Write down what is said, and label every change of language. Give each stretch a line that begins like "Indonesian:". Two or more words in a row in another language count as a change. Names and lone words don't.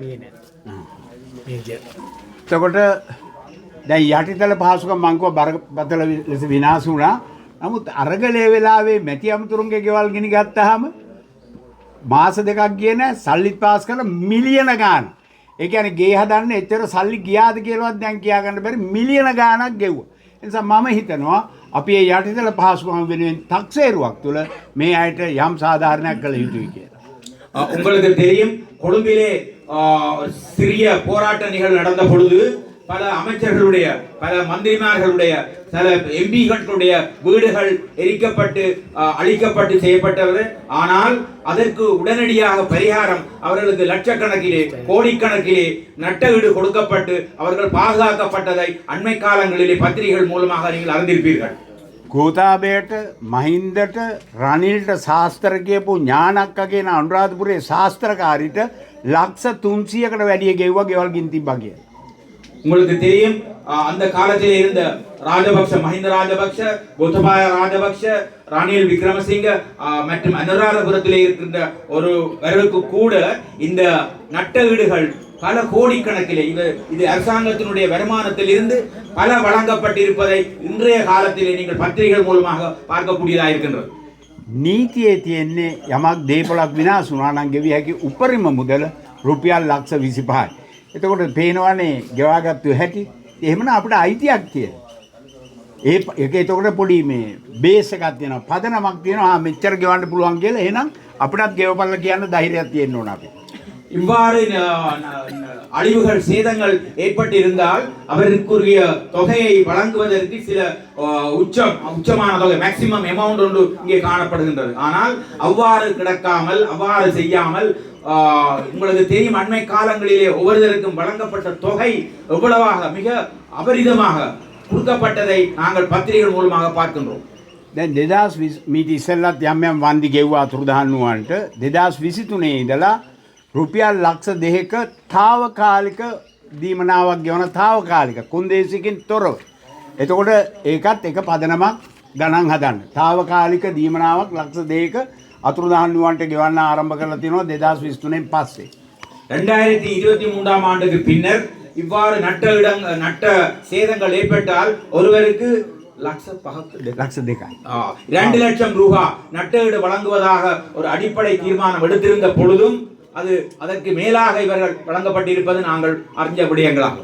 Sinhala: එතකොට දැන් යටිතල පහසුකම් මංකුව බරපතල ලෙස විනාශ වුණා. නමුත් අරගලේ වෙලාවේ මැටි අමුතුරුන්ගේ ගෙවල් ගිනි ගත්තාම මාස දෙකක් ගියේ නැහැ සල්ලිත් පාස් කරලා මිලියන ගාන. ඒ කියන්නේ ගේ හදන්න එච්චර සල්ලි ගියාද කියලාවත් දැන් කියා ගන්න බැරි මිලියන ගාණක් ගෙව්වා. ඒ නිසා මම හිතනවා අපි මේ යටිතල පහසුකම් වෙනුවෙන් 탁සේරුවක් තුළ මේ අයට යම් සාධාරණයක් කළ යුතුයි කියලා.
Tamil: உங்களுக்கு தெரியும், கொழும்பிலே சிறிய போராட்ட நிகழ்வு நடந்த பொழுது பல அமைச்சர்களுடைய பல மந்திரிமார்களுடைய சில எம்பிகளுடைய வீடுகள் எரிக்கப்பட்டு அழிக்கப்பட்டு செய்யப்பட்டது. ஆனால் அதற்கு உடனடியாக பரிகாரம் அவர்களுக்கு லட்சக்கணக்கிலே கோடிக்கணக்கிலே நட்ட வீடு கொடுக்கப்பட்டு அவர்கள் பாதுகாக்கப்பட்டதை அண்மை காலங்களிலே பத்திரிகைகள் மூலமாக நீங்கள் அறிந்திருப்பீர்கள்.
Sinhala: ගෝතාබයට මහින්දට රනිල්ට ශාස්ත්‍ර කියපු ඥානක්ක කියන අනුරාධපුරේ ශාස්ත්‍රකාරිට ලක්ෂ 300කට වැඩිය ගෙව්වා ගෙවල් ගින් තිබ්බා කියලා.
Tamil: உங்களுக்கு தெரியும், அந்த காலத்தில் இருந்த ராஜபக்ஷ மஹிந்த ராஜபக்ஷ, கோத்தபாய ராஜபக்ஷ, ரணில் விக்ரமசிங்க மற்றும் அனுராதபுரத்திலே இருக்கின்ற ஒருவருக்கு கூட இந்த நட்ட வீடுகள் பல கோடிக்கணக்கிலே இது அரசாங்கத்தினுடைய வருமானத்தில் இருந்து பல வழங்கப்பட்டிருப்பதை இன்றைய காலத்திலே நீங்கள் பத்திரிகைகள் மூலமாக பார்க்கக்கூடியதாக இருக்கின்றது.
Sinhala: නීතියේ තියෙන්නේ යමක් දේපොළක් විනාශ වුණා නම් ගෙවිය හැකි උපරිම මුදල රුපියල් ලක්ෂ 25යි. එතකොට පේනවනේ ගෙවාගත්තු හැටි. එහෙමනම් අපිට අයිතියක් තියෙනවා. ඒක එතකොට පොඩි මේ බේස් එකක් තියෙනවා. පදනමක් තියෙනවා. මෙච්චර ගෙවන්න පුළුවන් කියලා. එහෙනම් අපිටත් ගෙවපල්ලා කියන්න ධෛර්යයක් තියෙන්න ඕන අපිට.
Tamil: இவ்வாறு அழிவுகள் சேதங்கள் ஏற்பட்டிருந்தால் அவருக்குரிய தொகையை வழங்குவதற்கு சில உச்சமான தொகை
English: maximum amount
Tamil: ஒன்று இங்கே காணப்படுகின்றது. ஆனால் அவ்வாறு கிடக்காமல் அவ்வாறு செய்யாமல் உங்களுக்கு தெரியும், அண்மை காலங்களிலே ஒவ்வொருவருக்கும் வழங்கப்பட்ட தொகை எவ்வளவாக மிக அபரிதமாக கொடுக்கப்பட்டதை நாங்கள் பத்திரிகைகள் மூலமாக பார்க்கின்றோம்.
Sinhala: දැන් 2020 මීට ඉස්සෙල්ලත් යම් වන්දි ගෙව්වා අතුරුදහන් වුණාන්ට 2023 ඉඳලා රුපියල් ලක්ෂ 2ක తాවකාලික දීමනාවක් ගෙවන తాවකාලික කොන්දේසියකින් තොරව. එතකොට ඒකත් එක පදනමක් ගණන් හදන්න. తాවකාලික දීමනාවක් ලක්ෂ 2ක අතුරුදහන් වුණාන්ට ගෙවන්න ආරම්භ කරලා තියෙනවා 2023න් පස්සේ.
Tamil: 2023ஆம் ஆண்டுக்கு பின்னர் இவ்வாறு நட்ட சேதங்கள் ஏற்பட்டால் ஒருவருக்கு லட்ச
Sinhala: 2යි.
Tamil: 2 லட்சம் ரூபாய் நட்டஈடு வழங்குவதாக ஒரு அடிப்படை தீர்மானம் எடுத்திருந்த பொழுதும் அதற்கு மேலாக இவர்கள் வழங்கப்பட்டிருப்பது நாங்கள் அறிஞ்ச விடயங்களாகும்.